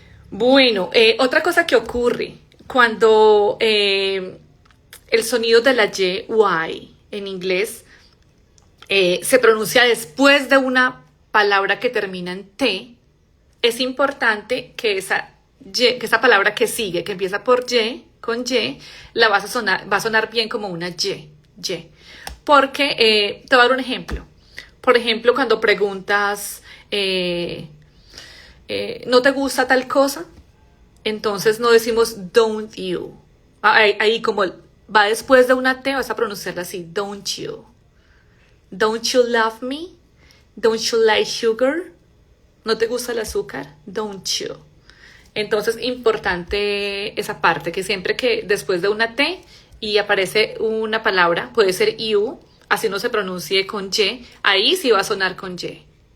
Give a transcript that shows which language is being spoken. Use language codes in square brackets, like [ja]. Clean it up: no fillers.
[es] Bueno, otra cosa que ocurre cuando el sonido de la Y en inglés se pronuncia después de una palabra que termina en T, es importante que esa palabra que sigue, que empieza por Y, con Y, va a sonar bien como una Y. Porque, te voy a dar un ejemplo. Por ejemplo, cuando preguntas, ¿no te gusta tal cosa? Entonces no decimos [en] don't you. [es] Ahí como va después de una T, vas a pronunciarla así, [en] don't you. Don't you love me? Don't you like sugar? [es] ¿No te gusta el azúcar? [en] Don't you. [es] Entonces, importante esa parte, que siempre que después de una T y aparece una palabra, puede ser you, así no se pronuncie con Y, ahí sí va a sonar con Y.